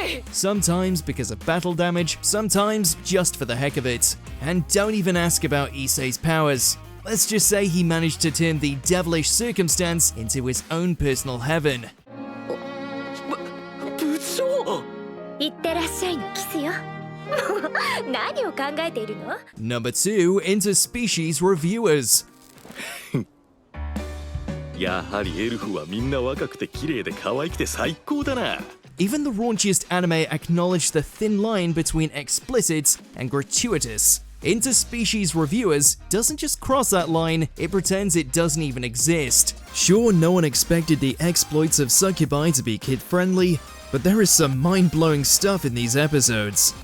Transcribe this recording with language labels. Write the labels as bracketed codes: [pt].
[en] Sometimes because of battle damage, sometimes just for the heck of it. And don't even ask about Issei's powers. Let's just say he managed to turn the devilish circumstance into his own personal heaven. [ja] 部長。いってらっしゃいのキスよ。何を考えているの？ [en] Number 2, Interspecies Reviewers. [ja] やはりエルフはみんな若くて綺麗で可愛くて最高だな。 [en] Even the raunchiest anime acknowledge the thin line between explicit and gratuitous. Interspecies Reviewers doesn't just cross that line, it pretends it doesn't even exist. Sure, no one expected the exploits of succubi to be kid-friendly, but there is some mind-blowing stuff in these episodes.